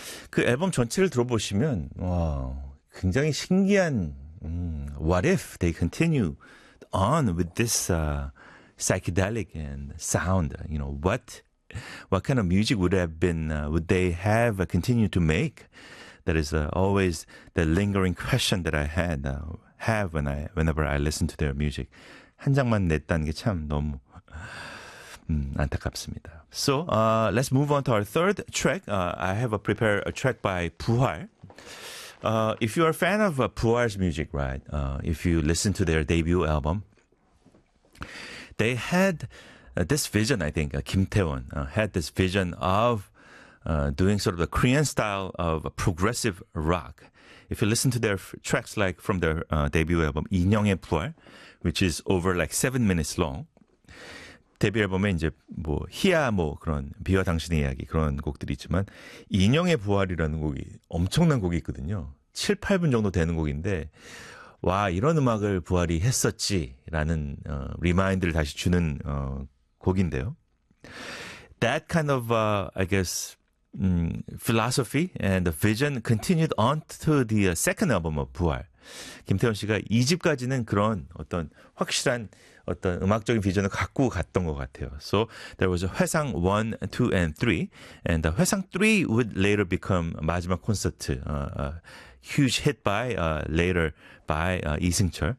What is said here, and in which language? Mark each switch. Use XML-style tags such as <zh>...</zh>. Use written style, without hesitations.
<ko>그 앨범 전체를 들어보시면, 와, 굉장히 신기한,</ko> <en>what if they continue on with this psychedelic and sound, you know, what kind of music would have been, would they have continued to make? That is always the lingering question that I had, have whenever I listen to their music.</en> <ko>한 장만 냈다는 게 참 너무... 안타깝습니다.</ko> <en>So, let's move on to our third track. I have prepared a track by 부활. If you are a fan of 부활's music, right? If you listen to their debut album, they had this vision, I think, Kim Tae-won had this vision of doing sort of the Korean style of progressive rock. If you listen to their tracks like from their debut album, 인형의 부활, which is over like 7 minutes long,</en> <ko>데뷔 앨범에 이제 뭐 히야 뭐 그런 비와 당신의 이야기 그런 곡들이 있지만 인형의 부활이라는 곡이 엄청난 곡이 있거든요. 7, 8분 정도 되는 곡인데 와 이런 음악을 부활이 했었지라는 리마인드를 다시 주는 곡인데요.</ko> <en>That kind of I guess philosophy and the vision continued on to the second album of 부활.</en> <ko>김태원 씨가 2집까지는 그런 어떤 확실한 어떤 음악적인 비전을 갖고 갔던 것 같아요.</ko> <en>So there was a 회상 1, 2, and 3. And the 회상 3 would later become 마지막 콘서트. Huge hit by later by 이승철.</en>